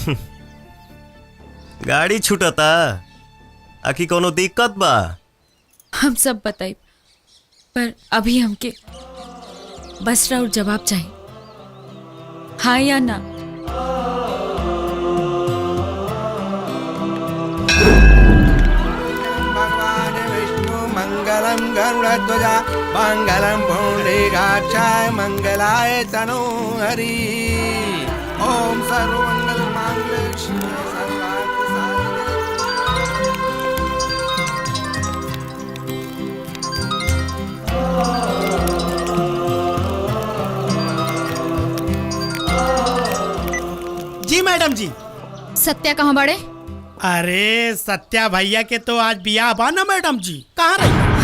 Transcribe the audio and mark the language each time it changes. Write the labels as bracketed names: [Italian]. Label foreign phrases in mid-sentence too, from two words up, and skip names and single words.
[Bhojpuri] गाड़ी छूटता, आखी कोनो दिक्कत बा? हम सब बताई। पर अभी हमके बस राउर जवाब चाहिए, हाँ या ना। [Sanskrit] भगवान विष्णु मंगलम गरुड़ध्वजा मंगलम पुंडरीकाक्षाय मंगलाय तनोहरि। ओम सर्वमंगल मांगल्ये शिवे सर्वार्थ साधिके। [Bhojpuri] जी मैडम जी। सत्या कहाँ बड़े? अरे सत्या भैया के तो आज बियाह बा ना मैडम जी, कहाँ रही?